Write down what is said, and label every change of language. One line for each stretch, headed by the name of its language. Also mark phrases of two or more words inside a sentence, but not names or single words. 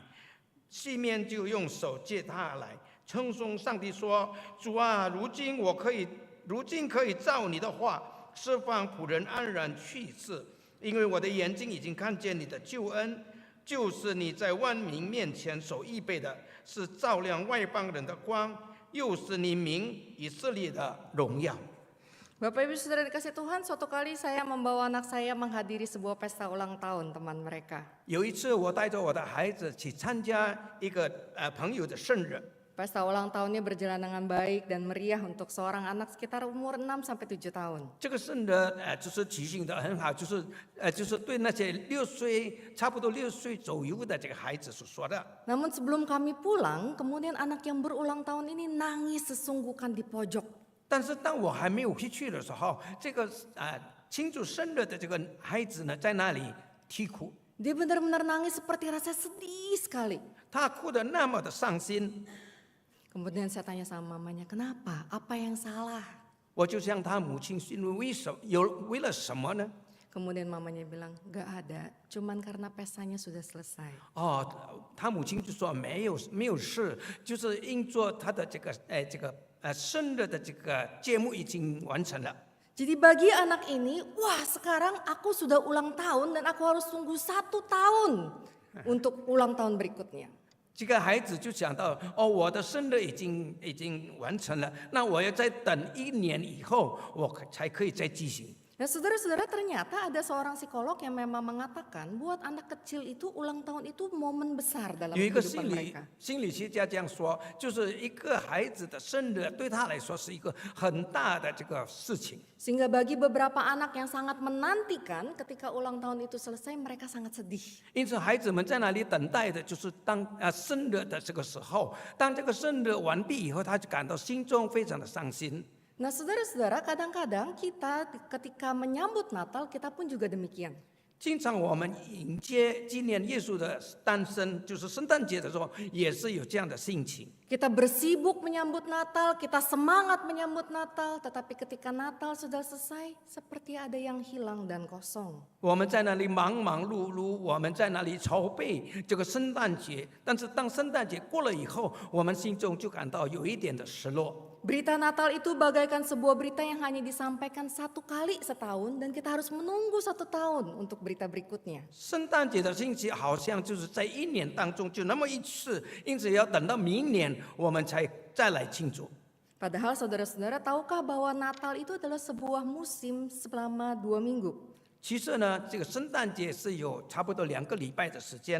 Chinese: 西面就用手接他来，称颂上帝说：“主啊，如今可以照你的话，释放仆人安然去世，因为我的眼睛已经看见你的救恩，就是你在万民面前所预备的，是照亮外邦人的光，又是你民以色列的荣耀。”
Indonesian: Bapak Ibu Saudara dikasih Tuhan, suatu kali saya membawa anak saya menghadiri sebuah pesta ulang tahun teman mereka.
Chinese: 有一次，我带着我的孩子去参加一个朋友的生日。
Indonesian: Pesta ulang tahunnya berjalan dengan baik dan meriah untuk seorang anak sekitar umur 6 sampai 7 tahun.
Chinese: 这个生日就是举行的很好，就是对那些差不多6岁左右的这个孩子所说的。
Indonesian: Namun sebelum kami pulang, kemudian anak yang berulang tahun ini nangis sesungguhkan di pojok.
Chinese: 但是当我还没有回去的时候，这个庆祝生日的这个孩子呢，在那里啼哭。
Indonesian: Dia benar-benar nangis seperti rasa sedih sekali.
Chinese: 他哭得那么的伤心。
Indonesian: Kemudian saya tanya sama mamanya, "Kenapa? Apa yang salah?"
Chinese: 我就向他母亲询问为了什么呢？
Indonesian: Kemudian mamanya bilang, "Gak ada, cuman karena pestanya sudah selesai."
Chinese: 他母亲就说没有事，就是因做他的这个生日的这个节目已经完成了。
Indonesian: Jadi bagi anak ini, wah sekarang aku sudah ulang tahun dan aku harus tunggu 1 tahun untuk ulang tahun berikutnya.
Chinese: 这个孩子就想到，我的生日已经完成了，那我要再等1年以后，我才可以再继行。
Indonesian: Nah saudara-saudara, ternyata ada seorang psikolog yang memang mengatakan buat anak kecil itu ulang tahun itu momen besar dalam
Chinese: 有一个
Indonesian: kehidupan mereka.
Chinese: 心理学家这样说，就是一个孩子的生日对他来说是一个很大的这个事情。
Indonesian: Sehingga bagi beberapa anak yang sangat menantikan ketika ulang tahun itu selesai, mereka sangat sedih.
Chinese: 因此，孩子们在那里等待的就是当生日的这个时候，当这个生日完毕以后，他就感到心中非常的伤心。
Indonesian: Nah saudara-saudara, kadang-kadang kita ketika menyambut Natal, kita pun juga demikian.
Chinese: 经常我们迎接纪念耶稣的诞生，就是圣诞节的时候，也是有这样的心情。
Indonesian: Kita bersibuk menyambut Natal, kita semangat menyambut Natal, tetapi ketika Natal sudah selesai, seperti ada yang hilang dan kosong.
Chinese: 我们在那里忙忙碌碌，我们在那里筹备这个圣诞节，但是当圣诞节过了以后，我们心中就感到有一点的失落。
Indonesian: Berita Natal itu bagaikan sebuah berita yang hanya disampaikan 1 kali setahun dan kita harus menunggu 1 tahun untuk berita berikutnya.
Chinese: 圣诞节的信息好像就是在1年当中就那么一次，因此要等到明年我们才再来庆祝。
Indonesian: Padahal saudara-saudara tahukah bahwa Natal itu adalah sebuah musim selama 2 minggu.
Chinese: 其实呢，这个圣诞节是有差不多2个礼拜的时间，